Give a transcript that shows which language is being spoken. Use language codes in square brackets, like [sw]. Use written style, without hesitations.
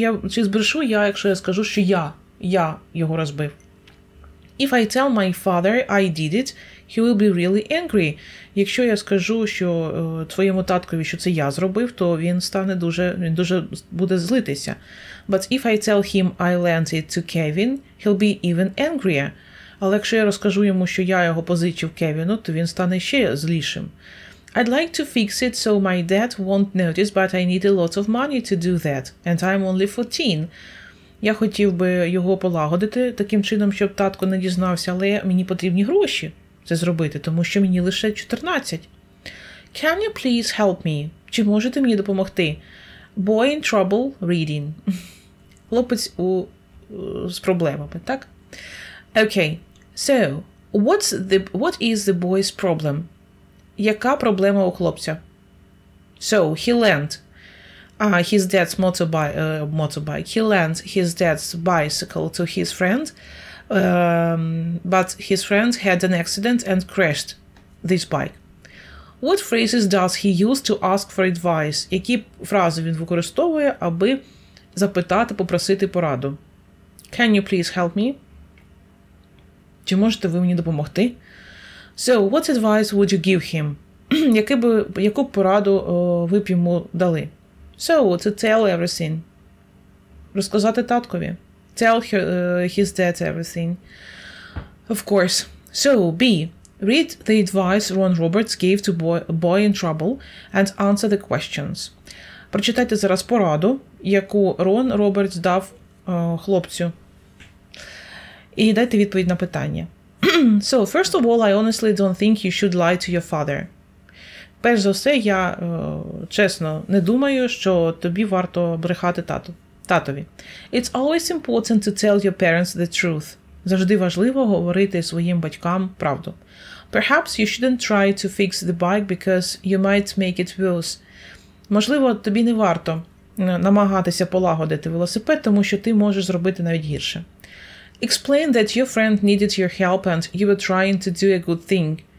[uk] Чи збрешу я, якщо я скажу, що я його розбив? [en] If I tell my father I did it, he will be really angry. [uk] Якщо я скажу, що твоєму таткові, що це я зробив, то він дуже буде злитися. [en] But if I tell him I lent it to Kevin, he'll be even angrier. [uk] Але якщо я розкажу йому, що я його позичив Кевіну, то він стане ще злішим. [en] I'd like to fix it so my dad won't notice, but I need a lot of money to do that, and I'm only 14. [uk] Я хотів би його полагодити таким чином, щоб татко не дізнався, але мені потрібні гроші це зробити, тому що мені лише 14. [en] Can you please help me? [uk] Чи можете мені допомогти? [en] Boy in trouble reading. [uk] Хлопець з проблемами, так? [en] Okay. So, what is the boy's problem? [uk] Яка проблема у хлопця? [en] So, he lent his dad's motorbike. He lent his dad's bicycle to his friend, but his friend had an accident and crashed this bike. What phrases does he use to ask for advice? [uk] Які фрази він використовує, аби запитати, попросити пораду? [en] Can you please help me? [uk] Чи можете ви мені допомогти? [en] So, what advice would you give him? [uk] Яку пораду ви б йому дали? [en] So, to tell everything. [uk] Розказати таткові. [en] Tell his dad everything. Of course. So, B. Read the advice Ron Roberts gave to boy in trouble and answer the questions. [uk] Прочитайте зараз пораду, яку Рон Робертс дав хлопцю. І дайте відповідь на питання. [en] So, first of all, I honestly don't think you should lie to your father. [uk] Перш за все, я чесно не думаю, що тобі варто брехати татові. [en] It's always important to tell your parents the truth. [uk] Завжди важливо говорити своїм батькам правду. [en] Perhaps you shouldn't try to fix the bike because you might make it worse. [uk] Можливо, тобі не варто намагатися полагодити велосипед, тому що ти можеш зробити навіть гірше. [en] Explain that your friend needed your help and you were trying to do a good thing.